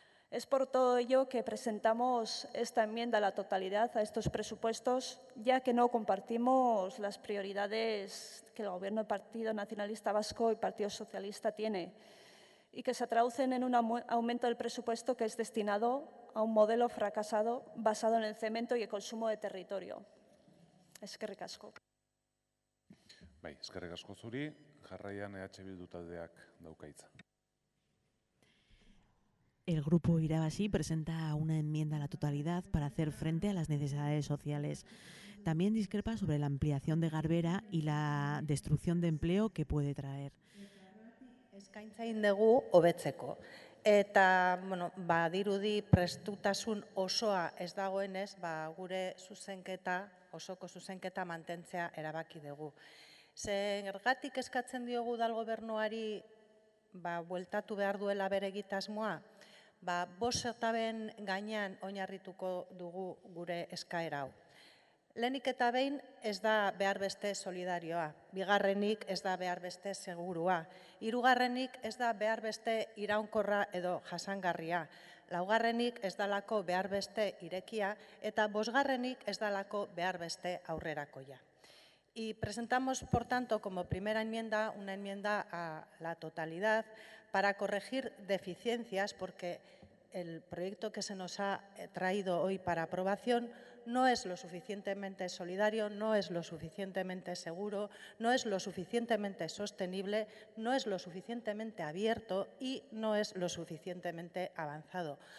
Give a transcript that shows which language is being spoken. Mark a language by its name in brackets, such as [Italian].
[Spanish] Es por todo ello que presentamos esta enmienda a la totalidad a estos presupuestos, ya que no compartimos las prioridades que el Gobierno del Partido Nacionalista Vasco y Partido Socialista tiene y que se traducen en un aumento del presupuesto que es destinado a un modelo fracasado basado en el cemento y el consumo de territorio. [Basque] Eskerrik asko. Bai, eskerrik asko zuri, jarraian EH Bildu taldeak dauka hitza. [Spanish] El grupo Irabasi presenta una enmienda a la totalidad para hacer frente a las necesidades sociales. También discrepa sobre la ampliación de Garbera y la destrucción de empleo que puede traer. [Basque] Eskaintza egin dugu hobetzeko. Eta, badirudi prestutasun osoa ez dagoenez, gure zuzenketa, osoko zuzenketa mantentzea erabaki dugu. Zergatik eskatzen diogu udal gobernuari bueltatu behar duela bere egitasmoa? 5 etapen gainean oinarrituko dugu gure eskaera hau. Lehenik eta behin ez da behar beste solidarioa, bigarrenik ez da behar beste segurua, hirugarrenik ez da behar beste iraunkorra edo jasangarria, laugarrenik ez dalako behar beste irekia eta bosgarrenik ez dalako behar beste aurrerakoia. [Spanish] Y presentamos, por tanto, como primera enmienda, una enmienda a la totalidad para corregir deficiencias, porque el proyecto que se nos ha traído hoy para aprobación no es lo suficientemente solidario, no es lo suficientemente seguro, no es lo suficientemente sostenible, no es lo suficientemente abierto y no es lo suficientemente avanzado.